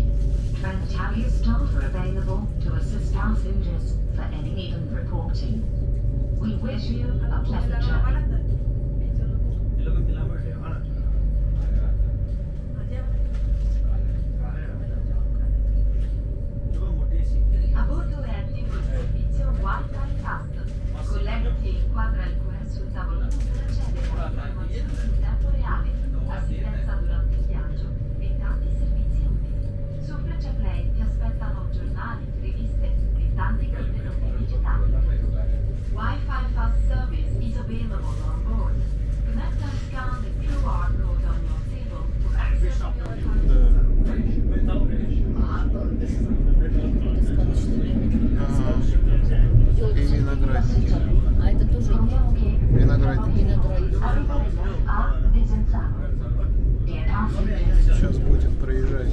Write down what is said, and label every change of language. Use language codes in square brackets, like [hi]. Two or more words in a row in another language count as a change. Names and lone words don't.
[en] Trenitalia staff are available to assist passengers for any even reporting. We wish you a pleasant journey. [it] A bordo è attivo il servizio Wi-Fi FAST. Collegati e inquadra il QR sul tavolino per accedere a informazioni in tempo reale, assistenza durante il viaggio e tanti servizi utili. Su Freccia Play ti aspettano giornali, riviste e tanti contenuti digitali. [en] Wi-Fi FAST service is available on board. Connect and scan the QR code on your table to access your [ru] И виноградники. А это тоже [it] Informiamo che [ru] Виноградники. виноградник. [it] arriveremo a Desenzano. [en] Dear passengers, [ru] Сейчас будет проезжать.